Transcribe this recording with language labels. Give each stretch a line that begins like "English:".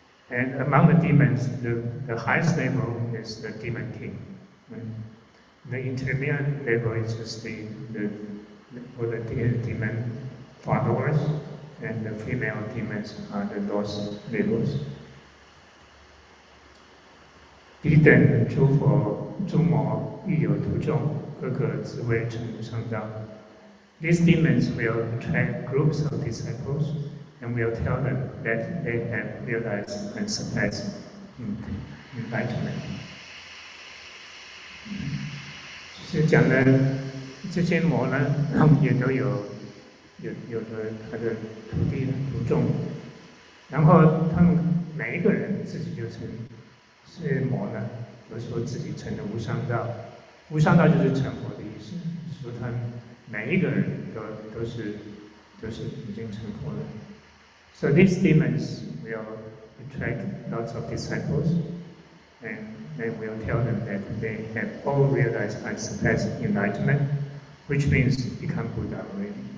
English: And among the demons, the highest level is the demon king. The intermediate level is just the demon followers, and the female demons are the lowest levels.
Chinese: 彼等诸佛诸魔欲有徒众，各个自谓成无上道。
English: These demons will attract groups of disciples and will tell them that they have realized and surpassed enlightenment.
Chinese: 其实讲的这些魔呢，也都有的他的徒弟徒众，然后他们每一个人自己就是魔呢，都说自己成了无上道。无上道就是成佛的意思，说他们每一个人都是已经成佛了。
English: So these demons will attract lots of disciples, and they will tell them that they have all realized and surpassed enlightenment, which means become Buddha already.